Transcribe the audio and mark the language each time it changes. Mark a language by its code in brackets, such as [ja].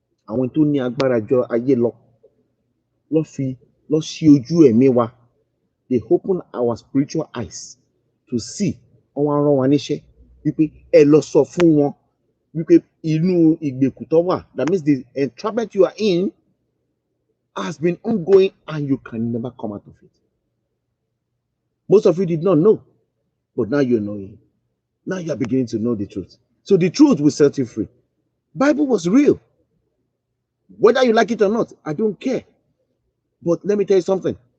[yo] Àwọn tó ní agbára jọ ayé lọ. Lọ́ ṣí ojú ẹ̀mí wa. [en] They open our spiritual eyes to see. [yo] Wọ́n wá rán wa níṣẹ́ wípé ẹ lọ sọ fún wọn wípé inú ìgbèkùn tó wà. [en] That means the entrapment you are in has been ongoing and you can never come out of it. Most of you did not know, but now you're knowing. Now you are beginning to know the truth. So the truth will set you free. Bible was real. Whether you like it or not, I don't care. But let me tell you something.